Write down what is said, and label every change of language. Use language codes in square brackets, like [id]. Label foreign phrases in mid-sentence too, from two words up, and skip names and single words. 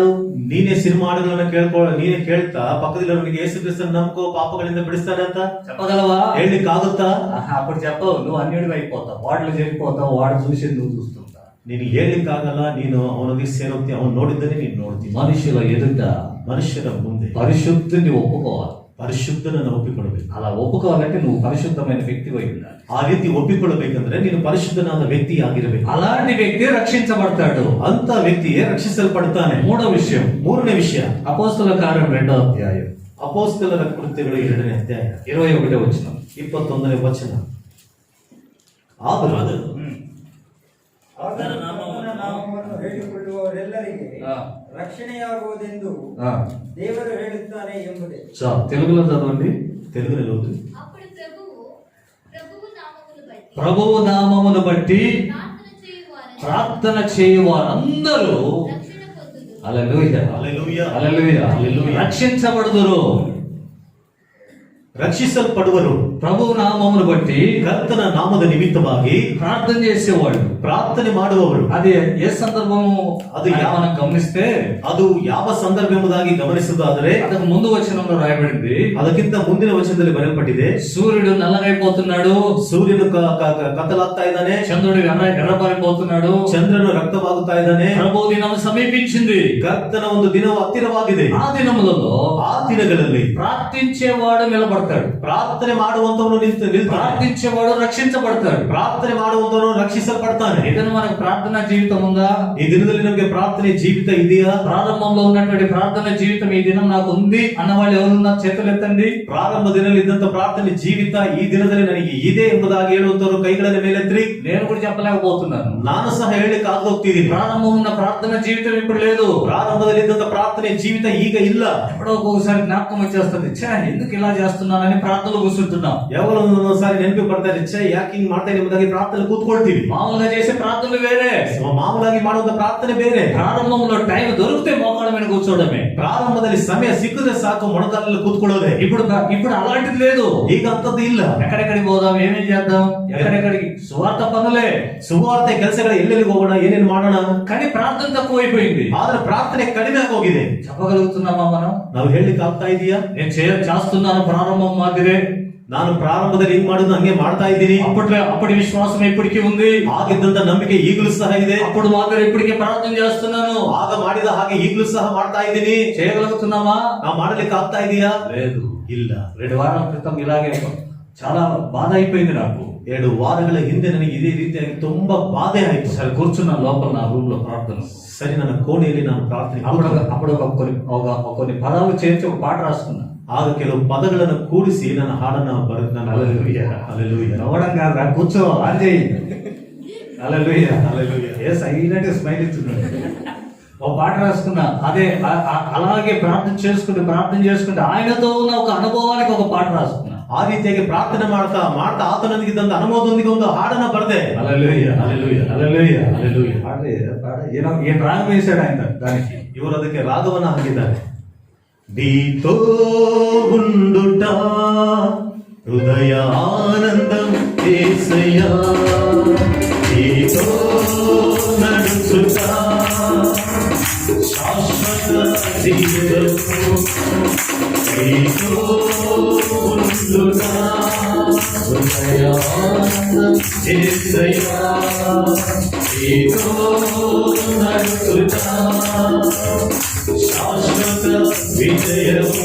[kn] ನೀನೇ ಸಿನಿಮಾ ಹಾಡುಗಳನ್ನ ನೀನೇ ಕೇಳ್ತಾ ಪಕ್ಕದಲ್ಲಿರೋರಿಗೆ ಯೇಸು ಕ್ರಿಸ್ತನ ನಂಬಿಕೋ, ಪಾಪಗಳಿಂದ ಬಿಡಿಸ್ತಾನೆ ಅಂತ [te] చెప్పగలవా? [kn] ಹೇಳಲಿಕ್ಕಾಗುತ್ತಾ? [te] అప్పుడు చెప్పవు, నువ్వు అన్యుడివి అయిపోతావు, వాటిలో చేరిపోతావు, వాడు చూసి నువ్వు చూస్తుంటా. [kn] ನೀನು ಹೇಳಲಿಕ್ಕಾಗಲ್ಲ. ನೀನು ಅವನಿಗೆ ಸೇರೋಗ್ತಿ, ಅವನು ನೋಡಿದ್ದನ್ನೇ ನೀನು ನೋಡ್ತೀನಿ. [te] మనుషుల ఎదుట, [kn] ಮನುಷ್ಯರ ಮುಂದೆ [te] పరిశుద్ధుని ఒప్పుకోవాలి. [kn] ಪರಿಶುದ್ಧನನ್ನು ಒಪ್ಪಿಕೊಳ್ಳಬೇಕು. [te] అలా ఒప్పుకోవాలంటే నువ్వు పరిశుద్ధమైన వ్యక్తి అయి ఉండాలి. [kn] ಆ ರೀತಿ ಒಪ್ಪಿಕೊಳ್ಳಬೇಕಂದ್ರೆ ನೀನು ಪರಿಶುದ್ಧನಾದ ವ್ಯಕ್ತಿ ಆಗಿರಬೇಕು. [te] అలాంటి వ్యక్తి రక్షించబడతాడు. [kn] ಅಂತ ವ್ಯಕ್ತಿಯೇ ರಕ್ಷಿಸಲ್ಪಡ್ತಾನೆ. [te] మూడో విషయం, [kn] ಮೂರನೇ ವಿಷಯ, [te] అపోస్తల కార్యం 2వ అధ్యాయం [kn] ಅಪೊಸ್ತಲರ ಕೃತ್ಯಗಳು 2ನೇ ಅಧ್ಯಾಯ [te] 21వ వచనం. [kn] 21ನೇ ವಚನ. ಆದರೂ ಆತನ ನಾಮವನ್ನು ಹೇಳಿಕೊಳ್ಳುವವರೆಲ್ಲರಿಗೆ [te] ఆ. [kn] ರಕ್ಷಣೆಯಾಗುವುದೆಂದು [te] ఆ. [kn] ದೇವರು ಹೇಳುತ್ತಾನೆ ಎಂಬುದೇ. [te] తెలుగులో చదవండి. తెలుగులో అప్పుడు ప్రభువు నామమును బట్టి ప్రార్థన చేయువారందరూ హల్లెలూయా హల్లెలూయా హల్లెలూయా హల్లెలూయా రక్షించబడుదురు. [kn] ರಕ್ಷಿಸಲ್ಪಡುವರು. [te] ప్రభువు నామమును బట్టి [kn] ಕರ್ತನ ನಾಮದ ನಿಮಿತ್ತವಾಗಿ [te] ప్రార్థన చేసేవాడు, [kn] ಪ್ರಾರ್ಥನೆ ಮಾಡುವವರು. [te] అది ఏ సందర్భము అది మనం గమనిస్తే [kn] ಅದು ಯಾವ ಸಂದರ್ಭ ಎಂಬುದಾಗಿ ಗಮನಿಸುವುದಾದರೆ [te] ಅದಕ್ಕೆ ముందు వచనంలో రాయబడింది, [kn] ಅದಕ್ಕಿಂತ ಮುಂದಿನ ವಚನದಲ್ಲಿ ಬರೆಯಲ್ಪಟ್ಟಿದೆ. [te] సూర్యుడు నల్లగైపోతున్నాడు, [kn] ಸೂರ್ಯನು ಕತ್ತಲಾಗ್ತಾ ಇದ್ದಾನೆ, [te] చంద్రుడు ఎర్రబారిపోతున్నాడు, [kn] ಚಂದ್ರನು ರಕ್ತವಾಗುತ್ತಾ ಇದ್ದಾನೆ. [te] ప్రభు దినం సమీపించింది. [kn] ಕರ್ತನ ಒಂದು ದಿನವು ಹತ್ತಿರವಾಗಿದೆ. [te] ఆ దినములలో [kn] ಆ ದಿನಗಳಲ್ಲಿ [te] ప్రార్థించేవాడు నిలబడతాడు, [kn] ಪ್ರಾರ್ಥನೆ ಮಾಡುವಂತವನು ನಿಲ್ತಾನೆ, [te] ప్రార్థించేవాడు రక్షించబడతాడు. [kn] ಪ್ರಾರ್ಥನೆ ಮಾಡುವಂತವನು ರಕ್ಷಿಸಲ್ಪಡ್ತಾನೆ. [te] ఏదైనా మనకు ప్రార్థనా జీవితం ఉందా? [kn] ಈ ದಿನದಲ್ಲಿ ನಮಗೆ ಪ್ರಾರ್ಥನೆ ಜೀವಿತ ಇದೆಯಾ? [te] ప్రారంభంలో ఉన్నటువంటి ప్రార్థన జీవితం ఈ దినం నాకు ఉంది అన్న వాళ్ళు ఎవరున్నారు? చేతులు ఎత్తండి. [kn] ಪ್ರಾರಂಭ ದಿನದಲ್ಲಿ ಇದ್ದಂತ ಪ್ರಾರ್ಥನೆ ಜೀವಿತ ಈ ದಿನದಲ್ಲಿ ನನಗೆ ಇದೆ ಎಂಬುದಾಗಿ ಹೇಳುವಂತವರು ಕೈಗಳನ್ನು ಮೇಲೆತ್ತಿ. [te] నేను కూడా చెప్పలేకపోతున్నాను, [kn] ನಾನು ಸಹ ಹೇಳಲಿಕ್ಕೆ ಆಗೋಗ್ತಿದ್ದೀನಿ. [te] ప్రారంభం ఉన్న ప్రార్థన జీవితం ఇప్పుడు లేదు. [kn] ಪ್ರಾರಂಭದಲ್ಲಿ ಇದ್ದಂತ ಪ್ರಾರ್ಥನೆ ಜೀವಿತ ಈಗ ಇಲ್ಲ. [te] ఎప్పుడో ఒక్కొక్కసారి జ్ఞాపకం వచ్చేస్తుంది, ఛా ఎందుకు ఇలా చేస్తున్నాను చేస్తున్నానని ప్రార్థనలు కూర్చుంటున్నాం. [kn] ఎవరు ಒಂದೊಂದ್ಸಾರಿ ನೆನಪು ಬರ್ತಾರೆ, ಛೇ ಯಾಕೆ ಹಿಂಗ್ ಮಾಡ್ತಾ ಎಂಬುದಾಗಿ ಪ್ರಾರ್ಥನೆ ಕೂತ್ಕೊಳ್ತೀವಿ. [te] మామూలుగా చేసే ప్రార్థనలు వేరే, [kn] ಮಾಮೂಲಾಗಿ ಮಾಡುವಂತ ಪ್ರಾರ್ಥನೆ ಬೇರೆ. [te] ప్రారంభంలో టైం దొరికితే మోకాళ్ళ మీద కూర్చోవడమే. [kn] ಪ್ರಾರಂಭದಲ್ಲಿ ಸಮಯ ಸಿಕ್ಕಿದ್ರೆ ಸಾಕು ಮೊಣಕಾಲಲ್ಲಿ ಕೂತ್ಕೊಳ್ಳೋದೆ. [te] ఇప్పుడు అలాంటిది లేదు. [kn] ಈಗ ಅಂತದ್ದು ಇಲ್ಲ. [te] ఎక్కడెక్కడికి పోదాం, ఏమేం చేద్దాం, ఎక్కడెక్కడికి సువార్త పనులే, [kn] ಸುವಾರ್ತೆ ಕೆಲಸಗಳು ಎಲ್ಲೆಲ್ಲಿಗೆ ಹೋಗೋಣ, ಏನೇನು ಮಾಡೋಣ. [te] కానీ ప్రార్థన తక్కువైపోయింది. [kn] ಆದ್ರೆ ಪ್ರಾರ್ಥನೆ ಕಡಿಮೆ ಆಗೋಗಿದೆ. [te] చెప్పగలుగుతున్నామా మనం? [kn] ನಾವು ಹೇಳಲಿಕ್ಕೆ ಆಗ್ತಾ ಇದೆಯಾ? [te] నేను చేస్తున్నాను ప్రారంభం మాదిరే, [kn] ನಾನು ಪ್ರಾರಂಭದಲ್ಲಿ ಹಿಂಗ್ ಮಾಡುದು ಹಂಗೆ ಮಾಡ್ತಾ ಇದ್ದೀನಿ. [te] అప్పటి విశ్వాసం ఇప్పటికీ ఉంది, [kn] ಆಗಿದ್ದಂತ ನಂಬಿಕೆ ಈಗಲೂ ಸಹ ಇದೆ. [te] అప్పుడు మాదిరి ఇప్పటికే ప్రార్థన చేస్తున్నాను, [kn] ಆಗ ಮಾಡಿದ ಹಾಗೆ ಈಗಲೂ ಸಹ ಮಾಡ್ತಾ ಇದ್ದೀನಿ. [te] చేయగలుగుతున్నామా? [kn] ನಾವು ಮಾಡಲಿಕ್ಕೆ ಆಗ್ತಾ ಇದೆಯಾ? [te] లేదు. [kn] ಇಲ್ಲ. [te] 2 వారాల క్రితం ఇలాగే చాలా బాధ అయిపోయింది నాకు. [kn] 2 వాರಗಳ ಹಿಂದೆ ನನಗೆ ಇದೇ ರೀತಿಯಾಗಿ ತುಂಬಾ ಬಾಧೆ ಆಯ್ತು. [te] సరే కూర్చున్న లోపల నా రూమ్ లో ప్రార్థన. [kn] సరే ನನ್ನ ಕೋಣೆಯಲ್ಲಿ ನಾನು ಪ್ರಾರ್ಥನೆ [te] అప్పుడు కొన్ని పదాలు చేర్చి ఒక పాట రాసుకున్నా. [kn] ಆಗ ಕೆಲವು ಪದಗಳನ್ನು ಕೂಡಿಸಿ ನನ್ನ ಹಾಡನ್ನ ಬರೆದು [te] హల్లెలూయా. నవ్వడం కాదురా, కూర్చో, ఆన్ చేయి. హల్లెలూయా. ఏ [en] silent smile [te] ఇస్తున్నాడు. ఒక పాట రాసుకున్నా. అదే అలాగే ప్రార్థన చేసుకుంటే ఆయనతో ఉన్న ఒక అనుభవానికి ఒక పాట రాసుకున్నా. [kn] ಆ ರೀತಿಯಾಗಿ ಪ್ರಾರ್ಥನೆ ಮಾಡ್ತಾ ಮಾಡ್ತಾ ಆತನೊಂದಿಗೆ ಇದ್ದಂತ ಅನುಭವದೊಂದಿಗೆ ಒಂದು ಹಾಡನ್ನ ಬರೆದೆ. [te] హల్లెలూయా, హల్లెలూయా, హల్లెలూయా, హల్లెలూయా. ఏం రాగం వేశాడు ఆయన దానికి. [kn] ಇವರು ಅದಕ್ಕೆ ರಾಗವನ್ನ ಹಾಕಿದ್ದಾರೆ. [te] నీతో ఉండుట హృదయ ఆనందం యేసయ్యా, నీతో నడుచుట శాశ్వత జీవము, నీతో ఉండుట హృదయ ఆనందం యేసయ్యా, నీతో నడుచుట శాశ్వత విజయము.